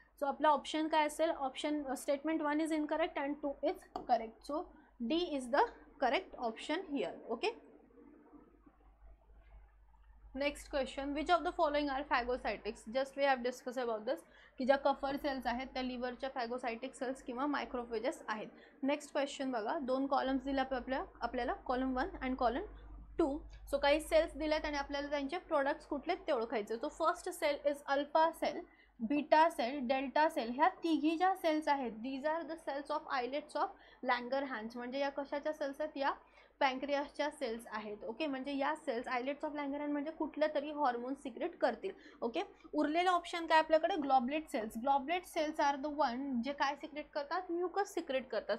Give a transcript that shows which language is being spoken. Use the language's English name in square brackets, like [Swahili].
[Marathi] So आपला option काय असेल, [English] Option statement 1 is incorrect and 2 is correct. So D is the correct option here. Okay, next question, which of the following are phagocytics. Just we have discuss about this [Marathi] की ज्या Kupffer cells आहेत त्या लिव्हरच्या phagocytic cells किंवा मायक्रोफेजेस आहेत. Next question बघा. 2 columns दिले आपल्याला column 1 and column 2. So काही सेल्स दिल्यात आणि आपल्याला त्यांचे प्रोडक्ट्स कुठले ते ओळखायचे. [English] तो first cell is alpha cell, beta cell, delta cell. [Marathi] ह्या तिघी ज्या सेल्स आहेत [English] These are the cells of islets of Langerhans. [Marathi] म्हणजे या कशाच्या सेल्स आहेत, या पॅंक्रियासच्या सेल्स आहेत. ओके, म्हणजे या सेल्स आयलेट्स ऑफ लँगरहॅन्स म्हणजे कुठलं तरी हॉर्मोन सिक्रेट करतील. ओके, उरलेलं ऑप्शन काय आपल्याकडे, ग्लॉबलेट cells. [English] goblet cells are the one [Marathi] जे काय सिक्रेट करतात, म्युकस सिक्रेट करतात.